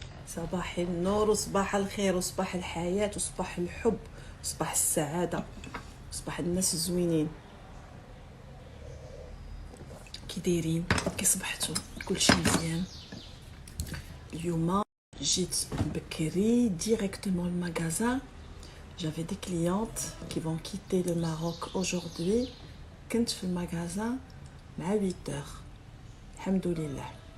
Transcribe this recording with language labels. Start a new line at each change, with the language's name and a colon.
Arabic: صباح النور وصباح الخير وصباح الحياة وصباح الحب وصباح السعادة وصباح الناس الزوينين. كي دايرين؟ كي صبحتوا؟ كلشي مزيان؟ اليوم جيت بكري
French: directement le magasin. J'avais des clientes qui vont quitter le Maroc aujourd'hui.
Arabic: كنت في المغازان مع 8 heures الحمد لله.